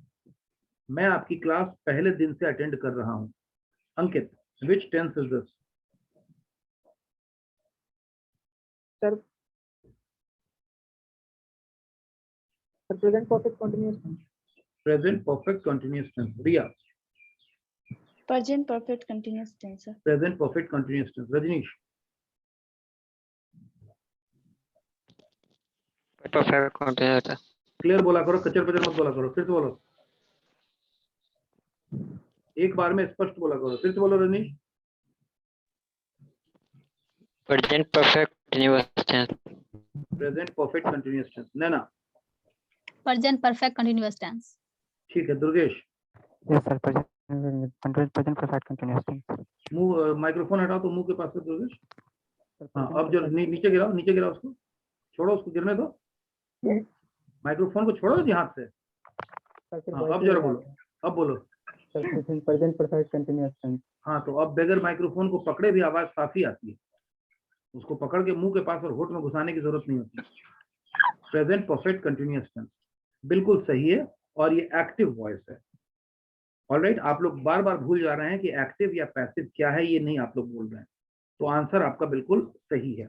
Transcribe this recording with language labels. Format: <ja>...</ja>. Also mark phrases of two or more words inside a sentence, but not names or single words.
<hi>मैं आपकी क्लास पहले दिन से अटेंड कर रहा हूँ।</hi> <en>अंकित, which tense is this? sir present perfect continuous tense. present perfect continuous tense. रिया, Present perfect continuous tense, sir. present perfect continuous tense. रजनीश, Perfect continuous.</en> <hi>क्लियर बोला करो, कचर पचर मत बोला करो, फिर से बोलो, एक बार में स्पष्ट बोला करो, फिर से बोलो रजनीश।</hi> <en>Present perfect continuous tense. present perfect continuous tense. नैना, Present perfect continuous tense.</en> <hi>ठीक है। दुर्गेश,</hi> <en>Yes, sir. Present perfect continuous tense.</en> <hi>मुंह माइक्रोफोन हटाओ तो मुंह के पास से दुर्गेश।</hi> <en>Sir,</en> <hi>हाँ,</hi> <en>present</en> <hi>अब जो</hi> <en>perfect-</en> <hi>नीचे गिराओ, नीचे गिराओ उसको, छोड़ो उसको, गिरने दो, माइक्रोफोन को छोड़ो जी हाथ से। Sir, फिर हाँ,</hi> <en>voice</en> <hi>अब जरा नहीं बोलो, आता। अब बोलो।</hi> <en>Sir, present perfect continuous tense.</en> <hi>हाँ, तो अब बगैर माइक्रोफोन को पकड़े भी आवाज साफ ही आती है, उसको पकड़ के मुंह के पास और होठ में घुसाने की जरूरत नहीं होती।</hi> <en>present perfect continuous tense</en> <hi>बिल्कुल सही है और ये</hi> <en>active voice</en> <hi>है। ऑलराइट, आप लोग बार बार भूल जा रहे हैं कि एक्टिव या पैसिव क्या है, ये नहीं आप लोग बोल रहे हैं, तो आंसर आपका बिल्कुल सही है।</hi>